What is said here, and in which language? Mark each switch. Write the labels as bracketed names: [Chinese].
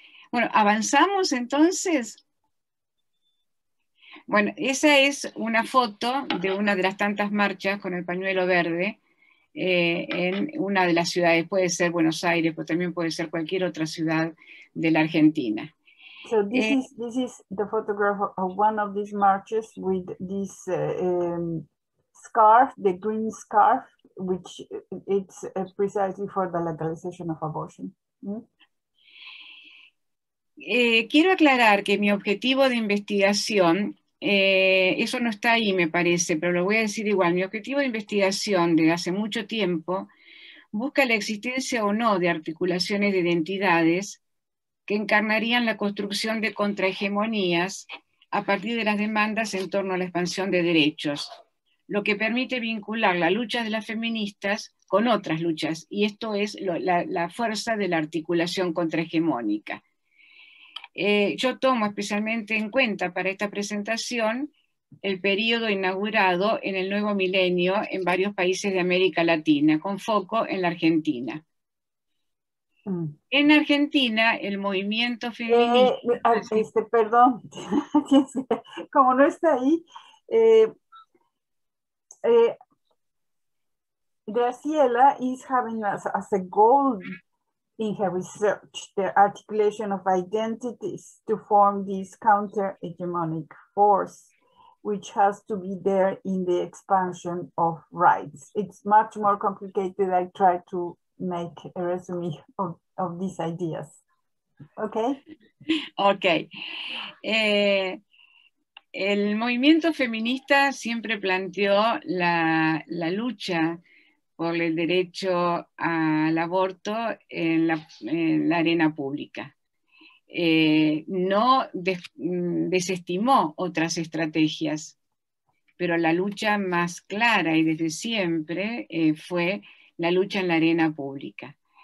[Spanish] Bueno, ¿avanzamos entonces? Bueno, esa es una foto de una de las tantas marchas con el pañuelo verde en una de las ciudades, puede ser Buenos Aires, pero también puede ser cualquier otra ciudad de la Argentina. [English] So this is the photograph of one of these marches with this scarf, the green scarf, which it's precisely for the legalization of abortion. [Spanish] Quiero aclarar que mi objetivo de investigación, eso no está ahí me parece, pero lo voy a decir igual, mi objetivo de investigación de hace mucho tiempo busca la existencia o no de articulaciones de identidades que encarnarían la construcción de contrahegemonías a partir de las demandas en torno a la expansión de derechos, lo que permite vincular la lucha de las feministas con otras luchas, y esto es la fuerza de la articulación contrahegemónica. Yo tomo especialmente en cuenta para esta presentación el periodo inaugurado en el nuevo milenio en varios países de América Latina, con foco en la Argentina. En Argentina, el movimiento feminista... Perdón, como no está ahí, [English] Graciela is having as a goal in her research the articulation of identities to form this counter-hegemonic force, which has to be there in the expansion of rights. It's much more complicated. I try to make a resume of these ideas. Okay? Okay. [Spanish] El movimiento feminista siempre planteó la lucha por el derecho al aborto en la arena pública. No desestimó otras estrategias, pero la lucha más clara y desde siempre fue la lucha en la arena pública.